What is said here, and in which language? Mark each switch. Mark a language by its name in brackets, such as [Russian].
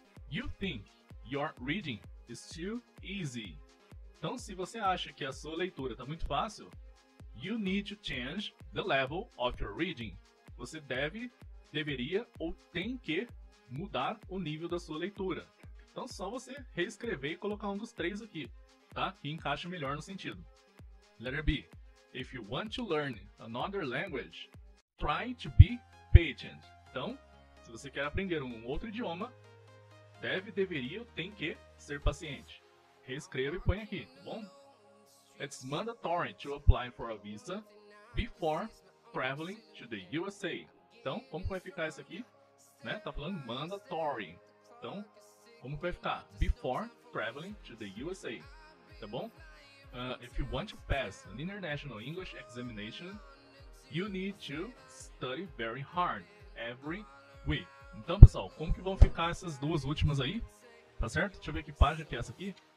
[English] You think your reading is too easy. [Portuguese] Então, se você acha que a sua leitura está muito fácil, [English] you need to change the level of your reading. [Portuguese] Você deveria ou tem que mudar o nível da sua leitura. Então, só você reescrever e colocar um dos três aqui, tá? Que encaixa melhor no sentido. [English] Letter B. If you want to learn another language, try to be patient. [Portuguese] Então, se você quer aprender um outro idioma, deveria ou tem que ser paciente. Reescreva e põe aqui, tá bom? [English] It's mandatory to apply for a visa before traveling to the USA. [Portuguese] Então, como vai ficar isso aqui? Né? Tá falando mandatory. Então, como vai ficar? [English] Before traveling to the USA. [Portuguese] Tá bom? [English] If you want to pass an international English examination, you need to study very hard every week. [Portuguese] Então, pessoal, como que vão ficar essas duas últimas aí? Tá certo? Deixa eu ver que página que é essa aqui.